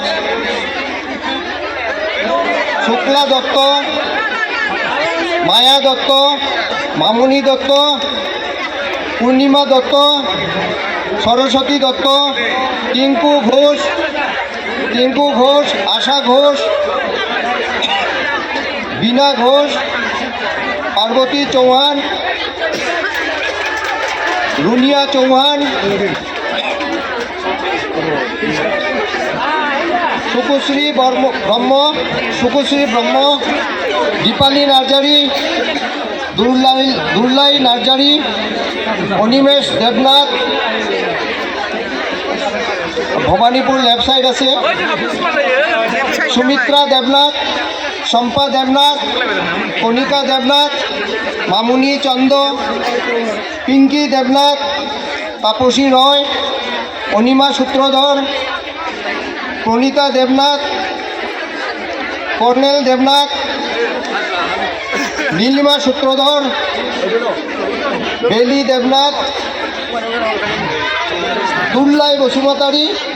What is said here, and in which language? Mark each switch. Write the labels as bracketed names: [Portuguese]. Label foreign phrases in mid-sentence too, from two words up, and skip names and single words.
[Bangla] মায়া দত্ত মামুনি দত্ত পূর্ণিমা দত্ত সরস্বতী দত্ত টিঙ্কু ঘোষ আশা ঘোষ বীণা ঘোষ পার্বতী চৌহান रुनिया चौहान सुकुश्री ब्रह्म दीपाली नार्जारी दुर्लाई नार्जारी अनिमेश देवनाथ ভবানীপুর লেফট সাইড আছে सुमित्रा देवनाथ शम्पा देवनाथ कनिका देवनाथ मामुनी चंद पिंकी देवनाथ तापसी रॉय अनिमा सूत्रधर प्रणीता देवनाथ कर्नेल देवनाथ नीलिमा सूत्रधर बेली देवनाथ दुर्लाई बसुमतारी